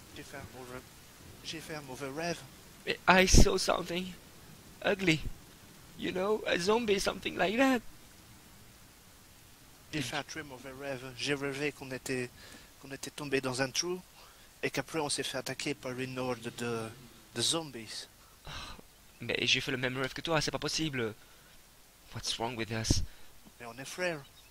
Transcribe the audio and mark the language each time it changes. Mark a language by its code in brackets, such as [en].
[fr] J'ai fait un mauvais rêve. [en] I saw something ugly. You know, a zombie, something like that. [fr] J'ai fait un très mauvais rêve. J'ai rêvé qu'on était tombé dans un trou et qu'après on s'est fait attaquer par une horde de zombies. Mais j'ai fait le même rêve que toi, c'est pas possible. [en] What's wrong with us? [fr] Mais on est frères.